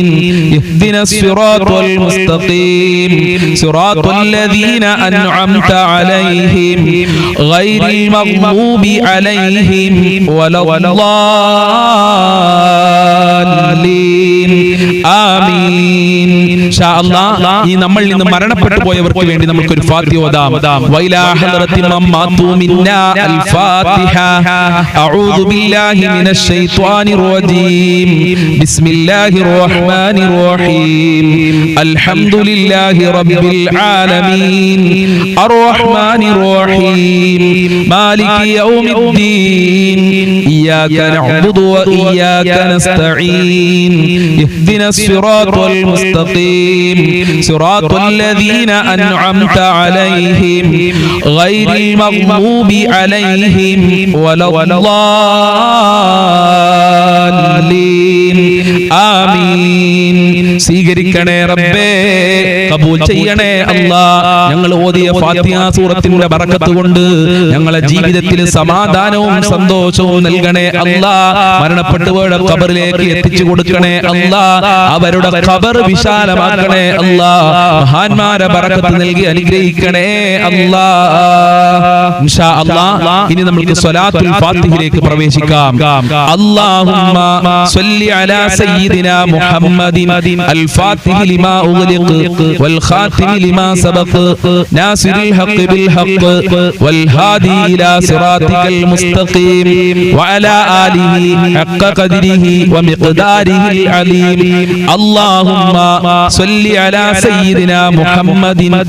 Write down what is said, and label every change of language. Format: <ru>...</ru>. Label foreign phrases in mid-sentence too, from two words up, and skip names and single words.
<ar>اهدنا الصراط المستقيم صراط الذين أنعمت عليهم غير المغضوب عليهم ولا الضالين. آمين. إن شاء الله</ar> <ml>ഈ നമ്മളിൽ നിന്ന് മരണപ്പെട്ടു പോയവർക്ക് വേണ്ടി നമുക്ക് ഒരു ഫാത്തിഹ ഓതാം.</ml> <ar>وإلى حضرة من مات منا. الفاتحة. أعوذ بالله من الشيطان الرجيم. بسم الله الرحمن الرحيم. الحمد لله رب العالمين الرحمن الرحيم مالك يوم الدين. إياك نعبد وإياك نستعين. اهدنا الصراط المستقيم صراط الذين أنعمت عليهم غير المغضوب عليهم ولا الضالين. آمين.</ar> <ml>സ്വീകരിക്കണേ റബ്ബേ, കബൂൽ ചെയ്യണേ അല്ലാഹ്. ഞങ്ങൾ ഓതിയ ഫാത്തിഹ സൂറത്തിന്റെ ബറക്കത്ത് കൊണ്ട് ഞങ്ങളുടെ ജീവിതത്തിൽ സമാധാനവും സന്തോഷവും നൽകണേ അല്ലാഹ്. മരണപ്പെട്ടവരുടെ ഖബറിലേക്ക് എത്തിച്ചു കൊടുക്കണേ അല്ലാഹ്. അവരുടെ ഖബർ വിശാലമാക്കണേ അല്ലാഹ്. മഹാന്മാരെ ബറക്കത്ത് നൽകി അനുഗ്രഹിക്കണേ അല്ലാഹ്.</ml> <ar>إن شاء الله</ar> <ml>ഇനി നമുക്ക് സ്വലാത്തുൽ ഫാത്തിഹയിലേക്ക് പ്രവേശിക്കാം.</ml> <ar>അല്ലാഹുമ്മ صل على سيدنا محمد الفاتح لما أغلق والخاتم لما سبق ناصر الحق بالحق والهادي إلى صراطك المستقيم وعلى آله حق قدره ومقداره العظيم اللهم صل على سيدنا محمد</ar>